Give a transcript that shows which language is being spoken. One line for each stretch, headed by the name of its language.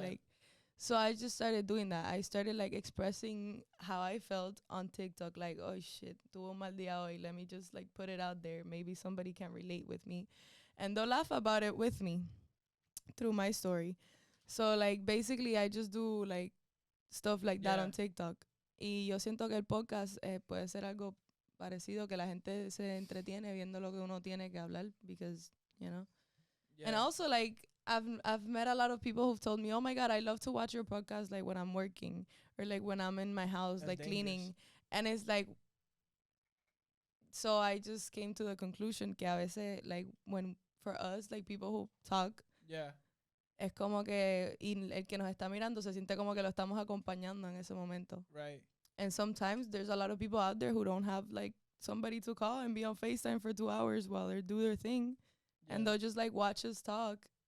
English: Like, so I just started doing that. I started like expressing how I felt on TikTok, like, oh shit,
Spanish: tuvo un mal día hoy.
English: Let me just like put it out there. Maybe somebody can relate with me. And they'll laugh about it with me through my story. So like basically I just do like stuff like that Yeah. on TikTok.
Spanish: Y yo siento que el podcast puede ser algo parecido, que la gente se entretiene viendo lo que uno tiene que hablar, because,
English: Yeah. And also like I've met a lot of people who've told me, "Oh my god, I love to watch your podcast like when I'm working or like when I'm in my house That's like dangerous. cleaning." And it's like, so I just came to the conclusion
Spanish: que a veces
English: like when for us like people who talk, Yeah.
Spanish: es como que y el que nos está mirando se siente como que lo estamos acompañando en ese momento.
English: Right. And sometimes there's a lot of people out there who don't have like somebody to call and be on FaceTime for 2 hours while they do their thing. Yeah. And they'll just like watch us talk.